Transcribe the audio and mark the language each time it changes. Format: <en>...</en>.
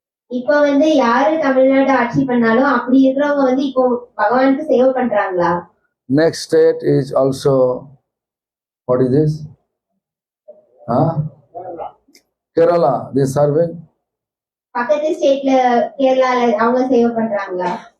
<ta>இப்ப வந்து யாரு தமிழ்நாடு ஆட்சி பண்ணாலும் அப்படி இருக்கிறவங்க வந்து இப்போ பகவானுக்கு சேவை பண்றாங்களா?</ta> <en>Next state is also, what is this? Kerala, they serving?</en> <ta>பக்கத்து ஸ்டேட்ல கேரளால அவங்க சேவை பண்றாங்களா?</ta>